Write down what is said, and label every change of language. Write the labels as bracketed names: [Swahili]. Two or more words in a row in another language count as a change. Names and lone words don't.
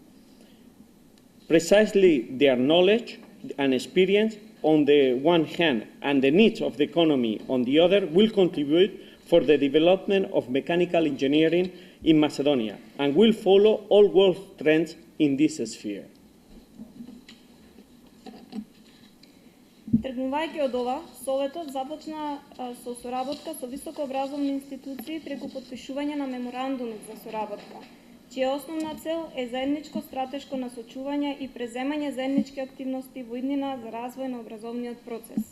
[English] Precisely their knowledge and experience on the one hand and the needs of the economy on the other will contribute for the development of mechanical engineering in Macedonia and will follow all world trends in this sphere. [Macedonian] Тргнувајќи од ова, Советот започна со соработка со високообразовни институции преку потпишување на меморандумот за соработка, чија основна цел е заедничко стратешко насочување и преземање заеднички активности во иднина за развој на образовниот процес.